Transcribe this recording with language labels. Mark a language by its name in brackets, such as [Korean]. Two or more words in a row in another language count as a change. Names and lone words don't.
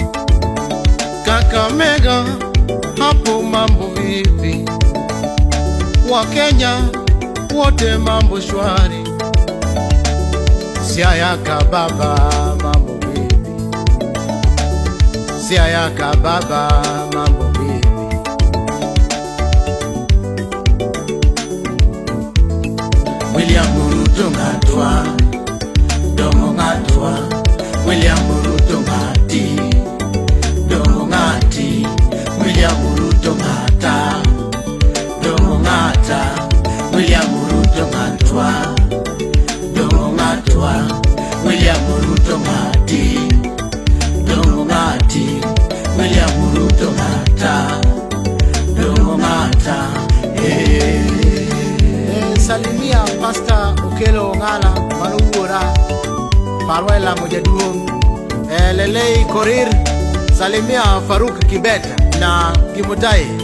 [Swahili] Kakamega hapo mambo vipi? Wakenya wote mambo shwari. Siaya Kababa mambo vipi? Siaya Kababa mambo vipi? [Luo (Kenya and Tanzania)] William Ruto ngatwa, dongo ngatwa. William Ruto ngati, dongo ngati. William Ruto ngata, dongo ngata. William Ruto ngatwa, dongo ngatwa. William Ruto ngati, dongo ngati. William Ruto ngata, dongo ngata. [Swahili] Salimia Pastor Okelo Ngala Manuura Parwela Mojaduong Lelei Korir. Salimia Faruk Kibet na Kimutai.